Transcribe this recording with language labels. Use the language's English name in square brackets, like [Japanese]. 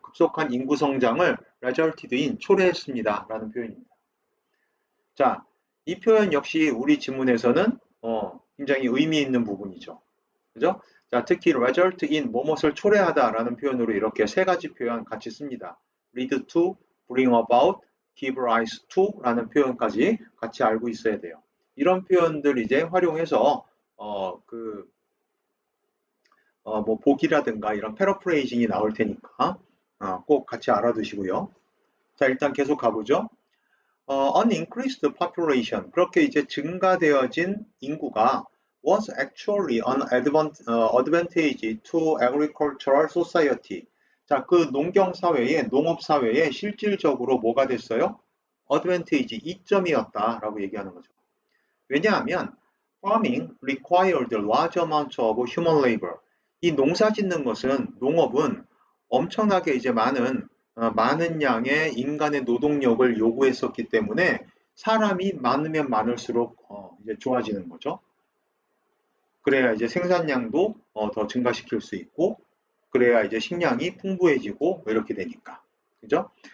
[Korean] 급속한 인구 성장을 [English] resulted in [Korean] 초래했습니다. 라는 표현입니다. 자, 이 표현 역시 우리 지문에서는 굉장히 의미 있는 부분이죠. 그죠? 자, 특히 result in 뭐뭇을 초래하다라는 표현으로 이렇게 세 가지 표현 같이 씁니다. [English] lead to, bring about, give rise to라는 [Korean] 표현까지 같이 알고 있어야 돼요. 이런 표현들 이제 활용해서 뭐 복이라든가 이런 패러프레이징이 나올 테니까 꼭 같이 알아두시고요. 자, 일단 계속 가보죠. [English] An increased population [Korean] 그렇게 이제 증가되어진 인구가 [English] was actually an advantage to agricultural society. [Korean] 자, 그 농경 사회에 농업 사회에 실질적으로 뭐가 됐어요? advantage 이점이었다라고 얘기하는 거죠. 왜냐하면 [English] farming required large amounts of human labor. [Korean] 이 농사 짓는 것은 농업은 엄청나게 이제 많은 양의 인간의 노동력을 요구했었기 때문에 사람이 많으면 많을수록 이제 좋아지는 거죠. 그래야 이제 생산량도 더 증가시킬 수 있고, 그래야 이제 식량이 풍부해지고 이렇게 되니까, 그죠?